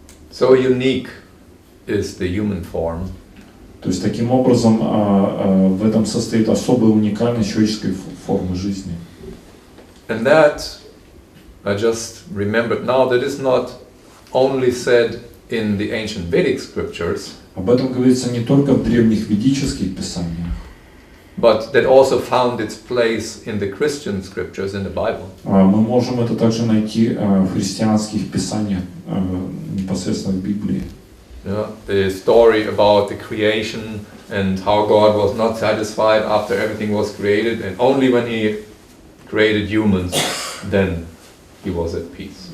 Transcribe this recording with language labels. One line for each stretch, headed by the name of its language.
English: So unique is the human form.
Russian: То есть таким образом в этом состоит особая уникальность человеческой формы жизни.
English: And that I just remembered now that is not only said in the ancient Vedic scriptures.
Russian: Об этом говорится не только в древних ведических писаниях,
English: but that also found its place in the Christian scriptures in the Bible.
Russian: Мы можем это также найти в христианских писаниях, непосредственно в Библии.
English: Yeah, the story about the creation and how God was not satisfied after everything was created, and only when He created humans, then He was at peace.